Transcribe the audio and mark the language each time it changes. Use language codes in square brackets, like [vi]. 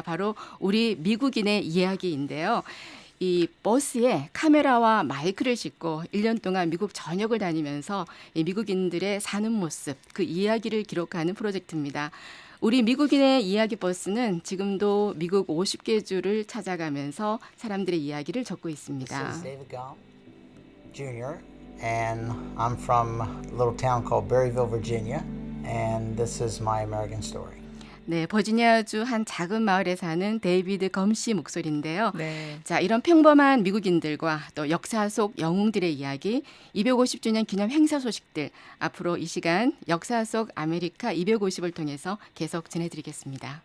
[ko] 바로 우리 미국인의 이야기인데요. 이 버스에 카메라와 마이크를 싣고 1년 동안 미국 전역을 다니면서 이 미국인들의 사는 모습, 그 이야기를 기록하는 프로젝트입니다. 우리 미국인의 이야기 버스는 지금도 미국 50개 주를 찾아가면서 사람들의 이야기를 적고 있습니다. [en] This is David Gall, Jr., and I'm from a little town called Berryville, Virginia, and this is my American story. [ko] 네, 버지니아주 한 작은 마을에 사는 데이비드 검 씨 목소리인데요. 네. 자, 이런 평범한 미국인들과 또 역사 속 영웅들의 이야기, 250주년 기념 행사 소식들 앞으로 이 시간 역사 속 아메리카 250을 통해서 계속 전해드리겠습니다.